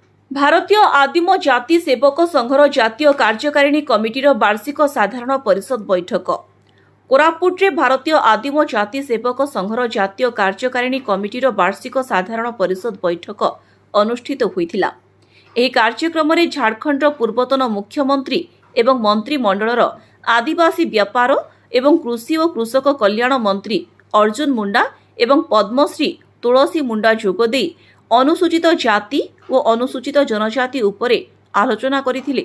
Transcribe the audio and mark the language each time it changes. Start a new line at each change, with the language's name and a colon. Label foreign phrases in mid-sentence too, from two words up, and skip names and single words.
Odia: ଭାରତୀୟ ଆଦିମ ଜାତି ସେବକ ସଂଘର ଜାତୀୟ କାର୍ଯ୍ୟକାରିଣୀ କମିଟିର ବାର୍ଷିକ ସାଧାରଣ ପରିଷଦ ବୈଠକ କୋରାପୁଟ ଭାରତୀୟ ଆଦିମ ଜାତି ସେବକ ସଂଘର ଜାତୀୟ କାର୍ଯ୍ୟକାରିଣୀ କମିଟିର ବାର୍ଷିକ ସାଧାରଣ ପରିଷଦ ବୈଠକ ଅନୁଷ୍ଠିତ ହୋଇଥିଲା। ଏହି କାର୍ଯ୍ୟକ୍ରମରେ ଝାଡ଼ଖଣ୍ଡର ପୂର୍ବତନ ମୁଖ୍ୟମନ୍ତ୍ରୀ ଏବଂ ମନ୍ତ୍ରିମଣ୍ଡଳର ଆଦିବାସୀ ବ୍ୟାପାର ଏବଂ କୃଷି ଓ କୃଷକ କଲ୍ୟାଣ ମନ୍ତ୍ରୀ ଅର୍ଜୁନ ମୁଣ୍ଡା ଏବଂ ପଦ୍ମଶ୍ରୀ ତୁଳସୀ ମୁଣ୍ଡା ଯୋଗଦେଇ ଅନୁସୂଚିତ ଜାତି ଓ ଅନୁସୂଚିତ ଜନଜାତି ଉପରେ ଆଲୋଚନା କରିଥିଲେ।